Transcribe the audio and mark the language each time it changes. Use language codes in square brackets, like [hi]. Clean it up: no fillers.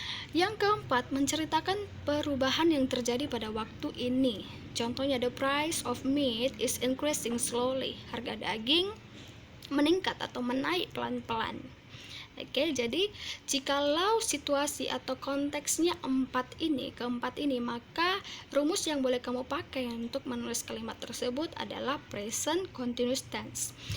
[id] Yang keempat, menceritakan perubahan yang terjadi pada waktu ini. Contohnya, [en] the price of meat is increasing slowly. [id] Harga daging meningkat atau menaik pelan-pelan. Oke, jadi jikalau situasi atau konteksnya keempat ini, maka rumus yang boleh kamu pakai untuk menulis kalimat tersebut adalah present continuous tense.